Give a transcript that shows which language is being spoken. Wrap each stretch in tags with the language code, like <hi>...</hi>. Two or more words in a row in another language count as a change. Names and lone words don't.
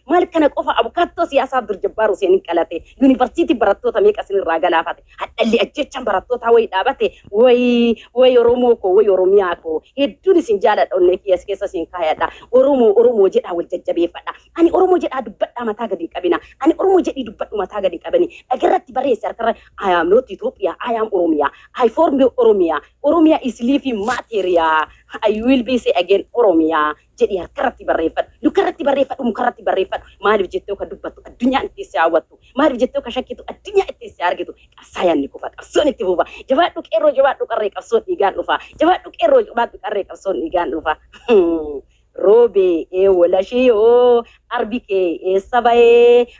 <om>Maal kana qofa abukattoo siyaasaaf dur jabbaaru seenin qalate. Yuunivarsiitii barattoota meeqa sinirraa galaafate. Hadhalli ajjechaan barattootaa wayi dhaabate. Wayi, wayi Oromoo koo, wayi Oromiyaa koo. Hedduun isin jaaladha, onnee kiyya keessa isin kaayadha. Oromoo, Oromoo jedhaa wal jajjabeeffadha. Ani Oromoo jedhaa dubbadhaa mataa gadi hin qabina. Ani Oromoo jedhii dubbadhu mataa gadi hin qabini. Dhagarratti barreesse harkarra,</om> <en>"I am not Ethiopia, I am Oromia. I form Oromia. Oromia is living material. I will be say again Oromia."</en> <om>Jedhii harkarratti barreeffadhu. Lukarratti barreeffadhu, mukarratti barreeffadhu. Maaliif jettee ka dubbattu addunyaan itti si hawwattu? Maaliif jettee ka shakkitu addunyaan itti si argitu? Qabsaa yaanni kufa, qabsoon itti fufa. Jabaadhu qeerroo, jabaadhu qarree, qabsoon dhiigaan dhufa. Jabaadhu qeerroo, jabaadhu qarree, qabsoon dhiigaan dhufa. Roobee ee walashiyoo, arbi kee eessa ba'ee?</om>